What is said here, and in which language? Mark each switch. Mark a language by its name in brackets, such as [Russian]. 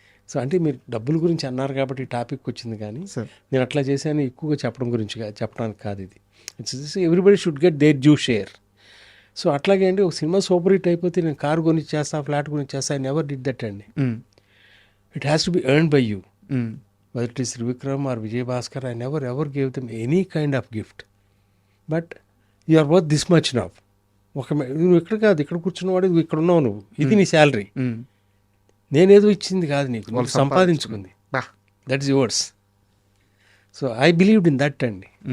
[Telugu] So అంటే మీరు డబ్బుల గురించి అన్నారు కాబట్టి ఈ టాపిక్ వచ్చింది, కానీ నేను అట్లా చేశాను ఎక్కువగా చెప్పడానికి కాదు ఇది. It's everybody should get there due share. So అట్లాగే అండి, ఒక సినిమా సూపర్ హిట్ అయిపోతే నేను కారు గురించి చేస్తా, ఫ్లాట్ గురించి చేస్తా, ఐ నెవర్ డిడ్ దట్ అండి. [English] It has to be earned by you. Whether it is Trivikram or Vijay Bhaskar, I never ever gave them any kind of gift. But you are worth this much now. [Telugu] నువ్వు ఇక్కడ కాదు, ఇక్కడ కూర్చున్నవాడు, నువ్వు ఇక్కడ ఉన్నావు, నువ్వు ఇది నీ శాలరీ, నేనేదో ఇచ్చింది కాదు నీకు, వాళ్ళు సంపాదించుకుంది, that is yours. [English] So I believed in that అండి.